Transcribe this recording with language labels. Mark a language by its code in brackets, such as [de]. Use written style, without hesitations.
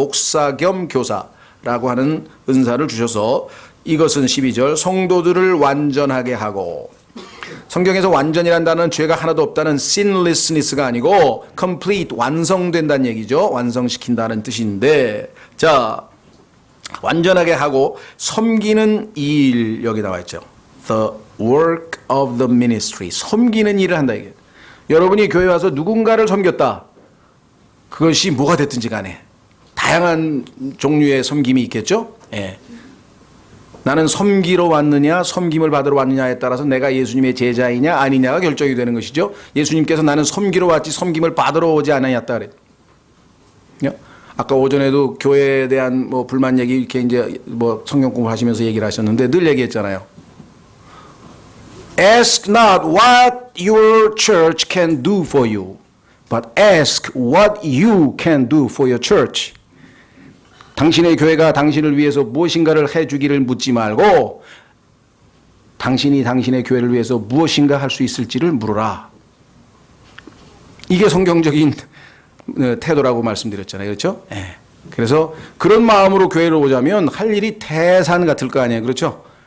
[ko] 목사 겸 교사라고 하는 은사를 주셔서, 이것은 12절 성도들을 완전하게 하고, 성경에서 완전이라는 단어는 죄가 하나도 없다는 sinlessness가 아니고 complete, 완성된다는 얘기죠. 완성시킨다는 뜻인데, 자, 완전하게 하고 섬기는 일, 여기 나와 있죠. [en] The work of the ministry. [ko] 섬기는 일을 한다 이게. 여러분이 교회 와서 누군가를 섬겼다. 그것이 뭐가 됐든지 간에 다양한 종류의 섬김이 있겠죠. 예. 나는 섬기러 왔느냐 섬김을 받으러 왔느냐에 따라서 내가 예수님의 제자이냐 아니냐가 결정이 되는 것이죠. 예수님께서 나는 섬기러 왔지 섬김을 받으러 오지 않았다 그랬죠. 아까 오전에도 교회에 대한 뭐 불만 얘기 이렇게 이제 뭐 성경 공부하시면서 얘기를 하셨는데 늘 얘기했잖아요. [en] Ask not what your church can do for you, but ask what you can do for your church. [ko] 당신의 교회가 당신을 위해서 무엇인가를 해주기를 묻지 말고 당신이 당신의 교회를 위해서 무엇인가 할 수 있을지를 물어라. 이게 성경적인 태도라고 말씀드렸잖아요. 그렇죠? 네. 그래서 그런 마음으로 교회를 오자면 할 일이 태산 같을 거 아니에요. 그렇죠?